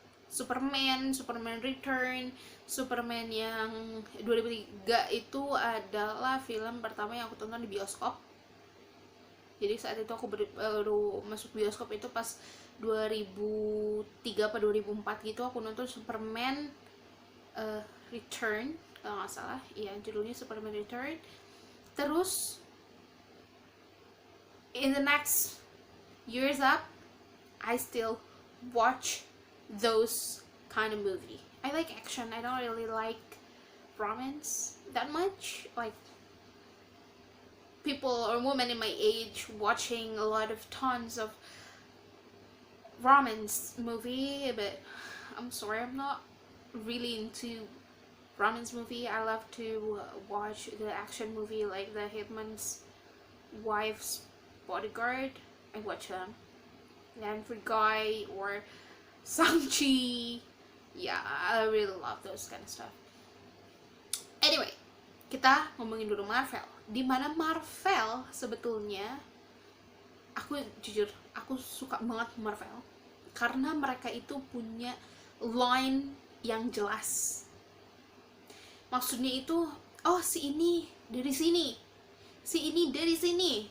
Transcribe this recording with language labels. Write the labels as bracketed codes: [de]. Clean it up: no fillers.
[id] Superman Return, Superman yang 2003 itu adalah film pertama yang aku tonton di bioskop. Jadi saat itu aku baru masuk bioskop itu pas 2003 atau 2004 gitu, aku nonton Superman Return kalau nggak salah, iya judulnya Superman Return. [en] Terus in the next years up, I still watch those kind of movie. I like action. I don't really like romance that much. Like people or women in my age watching a lot of tons of romance movie, but I'm sorry, I'm not really into romance movie. I love to watch the action movie like The Hitman's Wife's Bodyguard. I watch them. And for Guy or Shang-Chi. Yeah, I really love those kind of stuff. [id] Anyway, kita ngomongin dulu Marvel. Dimana Marvel sebetulnya, aku jujur, aku suka banget Marvel karena mereka itu punya line yang jelas. Maksudnya itu, oh si ini dari sini, si ini dari sini.